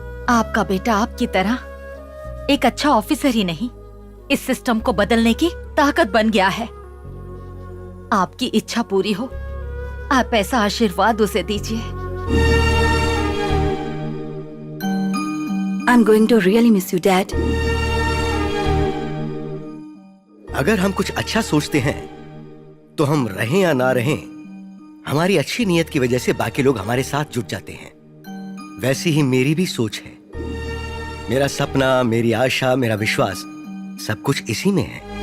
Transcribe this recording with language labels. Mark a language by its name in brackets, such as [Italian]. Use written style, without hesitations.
[Hindi] आपका बेटा आपकी तरह एक अच्छा ऑफिसर ही नहीं, इस सिस्टम को बदलने की ताकत बन गया है। आपकी इच्छा पूरी हो, आप ऐसा आशीर्वाद उसे दीजिए। [English] I'm going to really miss you, Dad. [Hindi] अगर हम कुछ अच्छा सोचते हैं तो हम रहें या ना रहें, हमारी अच्छी नीयत की वजह से बाकी लोग हमारे साथ जुट जाते हैं। वैसी ही मेरी भी सोच है। मेरा सपना, मेरी आशा, मेरा विश्वास सब कुछ इसी में है।